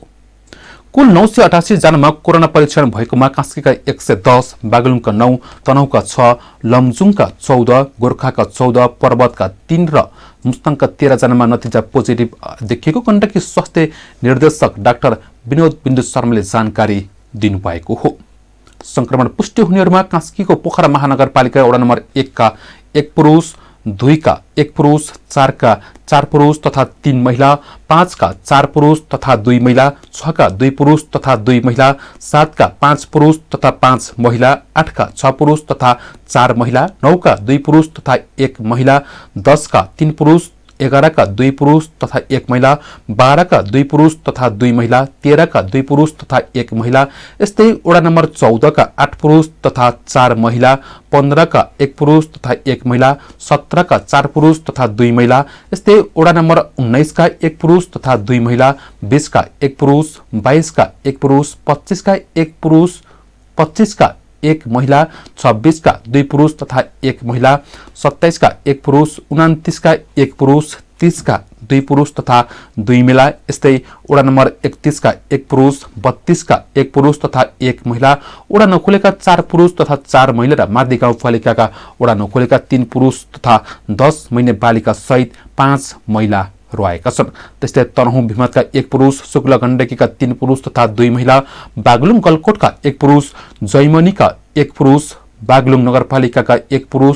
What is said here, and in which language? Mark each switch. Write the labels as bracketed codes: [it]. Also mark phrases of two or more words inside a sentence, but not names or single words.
[ne] कुल 988 जनामा कोरोना परीक्षण भएकोमा कास्कीका 110, बागलुङका 9, तनहुका 6, लमजुङका 14, गोर्खाका 14, पर्वतका 3 र मुस्ताङका 13 जनामा नतिजा पोजिटिभ देखिएको गण्डकी स्वास्थ्य निर्देशक डाक्टर विनोद बिन्दु शर्माले जानकारी दिनुभएको हो। संक्रमण पुष्टि हुनेहरूमा कास्कीको पोखरा महानगरपालिका वडा नम्बर 1 का 1 पुरुष, 2 का 1 पुरुष, 4 का 4 पुरुष तथा 3 महिला, 5 का 4 पुरुष तथा 2 महिला, 6 का 2 पुरुष तथा 2 महिला, 7 का 5 पुरुष तथा 5 महिला, 8 का 6 पुरुष तथा 4 महिला, 9 का 2 पुरुष तथा 1 महिला, 10 का 3 पुरुष, 11 का 2 पुरुष तथा 1 महिला, 12 का 2 पुरुष तथा 2 महिला, 13 का 2 पुरुष तथा 1 महिला, यस्तै वडा नम्बर 14 का 8 पुरुष तथा 4 महिला, 15 का 1 पुरुष तथा 1 महिला, 17 का 4 पुरुष तथा 2 महिला, यस्तै वडा नम्बर 19 का 1 पुरुष तथा 2 महिला, 20 का 1 पुरुष, 22 का 1 पुरुष, 25 का 1 पुरुष, 25 का 1 महिला, 26 का 2 पुरुष तथा 1 महिला, 27 का 1 पुरुष, 29 का 1 पुरुष, 30 का 2 पुरुष तथा 2 महिला, यस्तै वडा नम्बर 31 का 1 पुरुष, 32 का 1 पुरुष तथा 1 महिला, वडा नखोलेका 4 पुरुष तथा 4 महिला र मादी गाउँपालिकाका वडा नखोलेका 3 पुरुष तथा 10 महिने बालिका सहित 5 महिला रहेका छन्। त्यस्तै तनहुँ भिमतका 1 पुरुष, शुक्ल गण्डकीका 3 पुरुष तथा 2 महिला, बागलुङ गलकोटका 1 पुरुष, जैमनीका 1 पुरुष, बागलुङ नगरपालिकाका 1 पुरुष